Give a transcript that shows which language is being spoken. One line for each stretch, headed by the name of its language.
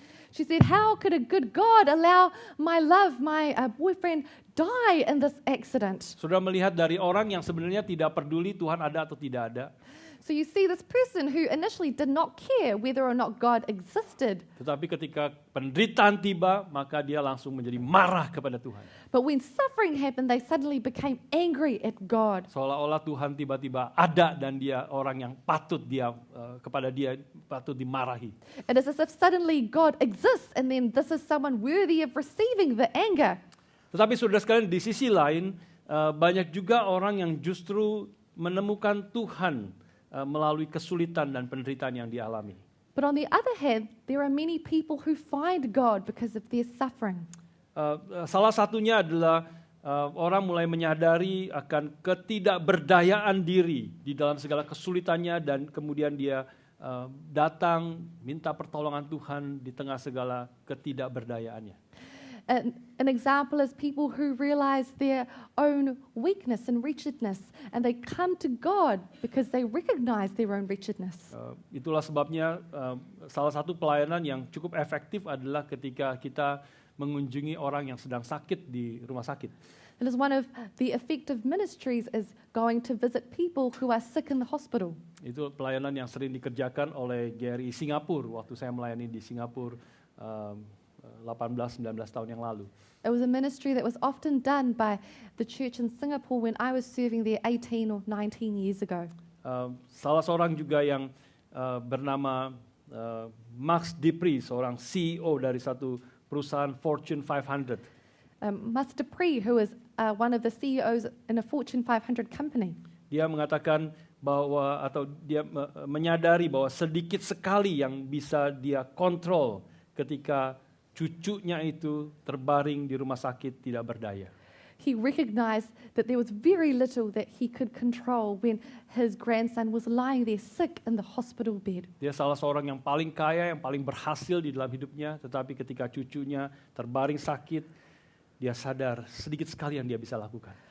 English: She said, how could a good God allow my love, my boyfriend, die in this accident.
Indonesian: Saudara melihat dari orang yang sebenarnya tidak peduli Tuhan ada atau tidak ada.
English: So you see this person who initially did not care whether or not God existed.
Indonesian: Tetapi ketika penderitaan tiba, maka dia langsung menjadi marah kepada Tuhan.
English: But when suffering happened, they suddenly became angry at God.
Indonesian: Seolah-olah Tuhan tiba-tiba ada dan dia orang yang patut kepada dia patut dimarahi.
English: It is as if suddenly God exists and then this is someone worthy of receiving the anger.
Indonesian: Tetapi saudara sekalian, di sisi lain banyak juga orang yang justru menemukan Tuhan melalui kesulitan dan penderitaan yang dialami.
English: But on the other hand, there are many people who find God because of their suffering.
Indonesian: Salah satunya adalah orang mulai menyadari akan ketidakberdayaan diri di dalam segala kesulitannya dan kemudian dia datang minta pertolongan Tuhan di tengah segala ketidakberdayaannya.
English: An example is people who realize their own weakness and wretchedness, and they come to God because they recognize their own wretchedness.
Indonesian: Itulah sebabnya salah satu pelayanan yang cukup efektif adalah ketika kita mengunjungi orang yang sedang sakit di rumah sakit.
English: It is one of the effective ministries is going to visit people who are sick in the hospital.
Indonesian: Itu pelayanan yang sering dikerjakan oleh GRI Singapura waktu saya melayani di Singapura 18-19 tahun yang lalu.
English: It was a ministry that was often done by the church in Singapore when I was serving there 18 or 19 years ago.
Indonesian: Salah seorang juga yang bernama Max Dupree, seorang CEO dari satu perusahaan Fortune 500.
English: Max Dupree, who is one of the CEOs in a Fortune 500 company.
Indonesian: Dia mengatakan bahwa dia menyadari bahwa sedikit sekali yang bisa dia kontrol ketika cucunya itu terbaring di rumah sakit tidak berdaya.
English: He recognized that there was very little that he could control when his grandson was lying there sick in the hospital bed.
Indonesian: Dia salah seorang yang paling kaya, yang paling berhasil di dalam hidupnya, tetapi ketika cucunya terbaring sakit, dia sadar sedikit sekali yang dia bisa lakukan.